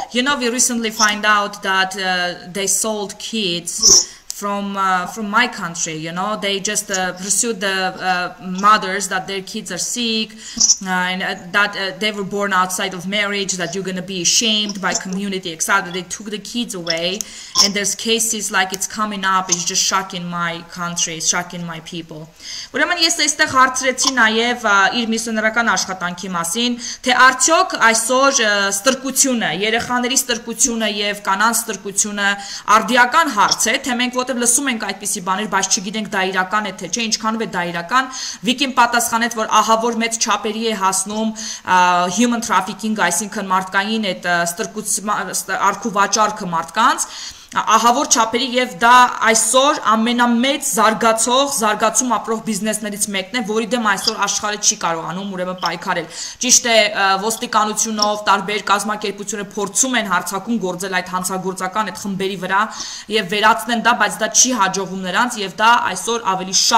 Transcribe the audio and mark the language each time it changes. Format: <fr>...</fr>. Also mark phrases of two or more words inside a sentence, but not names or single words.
<en>You know, we recently find out that they sold kids from my country, you know, they just pursued the mothers that their kids are sick and that they were born outside of marriage, that you're going to be shamed by community, etc. They took the kids away, and there's cases like it's coming up. It's just shocking my country, it's shocking my people.</en> <hy>Ուրեմն ես այստեղ հարցրեցի նաև իր միսիոներական աշխատանքի մասին, թե արդյոք այսօր ստրկությունը, երեխաների ստրկությունը եւ կանանց ստրկությունը արդիական հարց է, թե մենք որովհետև լսում ենք այդպիսի բաներ, բայց չգիտենք դա իրական է թե չէ, ինչքանով է դա իրական։ Վիկին պատասխանեց, որ ահա որ մեծ չափերի է հասնում</hy> <en>human trafficking,</en> <hy>այսինքն մարդկային այդ արքու վաճառքը մարդկանց, ահա որ չափերի եւ դա այսօր ամենամեծ զարգացում ապրող բիզնեսներից մեկն է, որի դեմ այսօր աշխարհը չի կարողանում ուրեմն պայքարել։ Ճիշտ է, ոստիկանությունով տարբեր կազմակերպությունները փորձում են հարձակում գործել այդ հանցագործական այդ խմբերի վրա եւ վերացնեն դա, բայց դա չի հաջողվում նրանց եւ դա այսօր ավելի շատ</hy>